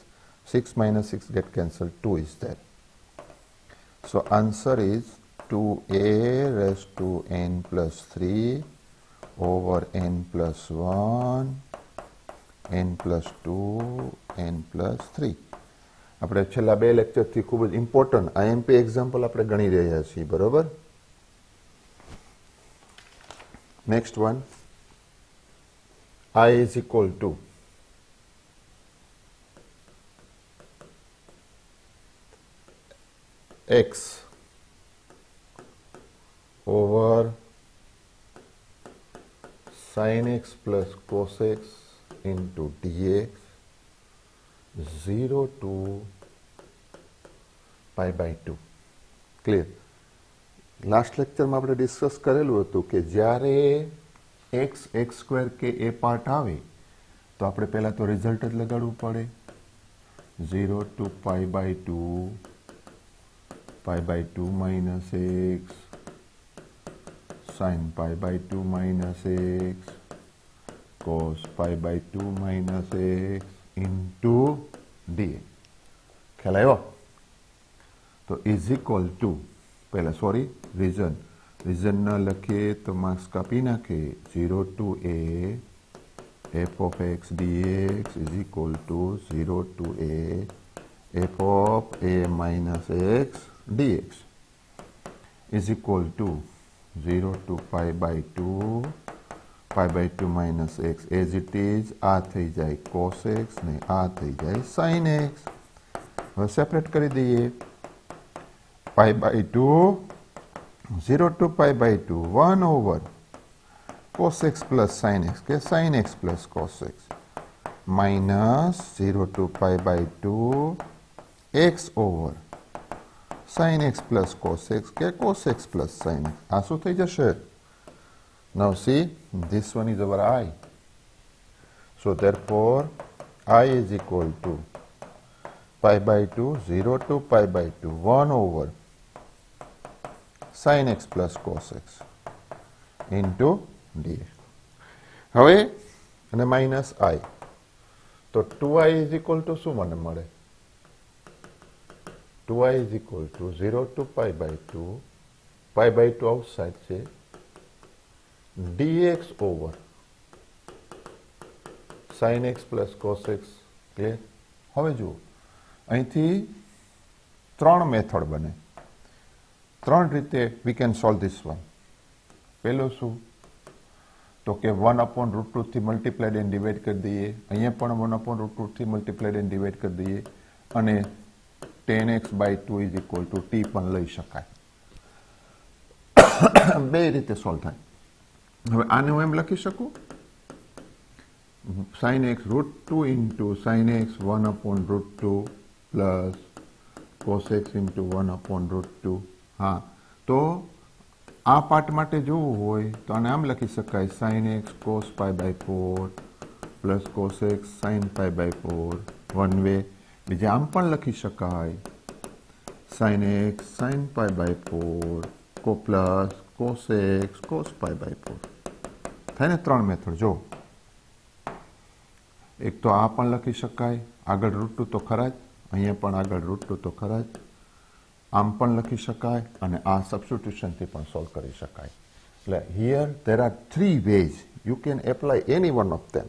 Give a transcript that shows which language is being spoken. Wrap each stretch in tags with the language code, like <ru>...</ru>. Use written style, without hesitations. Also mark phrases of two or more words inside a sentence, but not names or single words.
<en>6 minus 6 get cancelled, 2 is there. So answer is 2a raised to n plus 3 over n plus 1, n plus 2, n plus 3.</en> <gu>આપણે છેલ્લા બે લેક્ચરથી ખૂબ જ</gu> <en>important IMP example</en> <gu>આપણે ગણી રહ્યા છીએ, બરોબર?</gu> <en>next one, I is equal to x over sin x plus cos x into dx 0 to pi by 2.</en> <gu>ક્લિયર?</gu> <en>last lectureમાં</en> <gu>આપણે ડિસ્કસ કરેલું હતું કે જ્યારે x x² કે એ પાર્ટ આવે તો આપણે પહેલા તો રિઝલ્ટ જ લગાડવું પડે.</gu> <en>0 to pi by 2 minus x sin pi by 2 minus x cos pi by 2 minus x into dx.</en> <gu>ખ્યાલ આવ્યો? તો</gu> <en>is equal to</en> <gu>પહેલા સોરી રીઝન ન લખીએ તો માર્ક્સ કાપી નાખે.</gu> <en>0 to a f of x dx is equal to 0 to a f of a minus x dx is equal to 0 to pi by 2 minus x as it is.</en> <gu>આ થઈ જાય</gu> <en>cos x</en> <gu>ને આ થઈ જાય</gu> <en>sin x.</en> <gu>હવે સેપરેટ કરી દઈએ.</gu> <en>pi by 2 0 to pi by 2 1 over cos x plus sin x કે sin x plus cos x minus 0 to pi by 2 x over sin x plus cos x કે cos x plus sin x.</en> <gu>આ શું થઈ જશે?</gu> <en>Now see, this one is our I. So therefore I is equal to pi by 2 0 to pi by 2 1 over sin x plus cos x into dx.</en> <gu>હવે અને માઇનસ I તો</gu> <en>2i is equal to</en> <gu>શું મને મળે?</gu> <en>2i is equal to 0 to pi by 2 આઉટસાઇડ છે dx over sin x plus cos x. ક્લિયર?</en> <gu>હવે જુઓ અહીંથી ત્રણ મેથડ બને, ત્રણ રીતે</gu> <en>we can solve this one.</en> <gu>પહેલો શું તો કે 1/√2 થી</gu> <en>multiplied and divide</en> <gu>કરી દઈએ. અહીંયા પણ 1/√2 થી</gu> <en>multiplied and divide</en> <gu>કરી દઈએ અને 10x/2</gu> <en>is equal to</en> <gu>t પણ લઈ શકાય. બે રીતે સોલ્વ થાય. હવે આને હું એમ લખી શકું</gu> <en>sin x √2 into sin x 1/√2 plus cos x into 1/√2.</en> <gu>હા, તો આ પાર્ટ માટે જોવું હોય તો આને આમ લખી શકાય</gu> <en>sin x cos pi by 4 plus cos x sin pi by 4 one way.</en> <gu>બીજા આમ પણ લખી શકાય</gu> <en>sin x sin pi by 4 plus cos x cos pi by 4.</en> <gu>થાય ને ત્રણ મેથડ. જો એક તો આ પણ લખી શકાય, આગળ √2 તો ખરા જ, અહીંયા પણ આગળ √2 તો ખરા જ, આમ પણ લખી શકાય અને આ સબસ્ટિટ્યુશનથી પણ સોલ્વ કરી શકાય.</gu> <en>એટલે હિયર there are three ways you can apply any one of them.</en>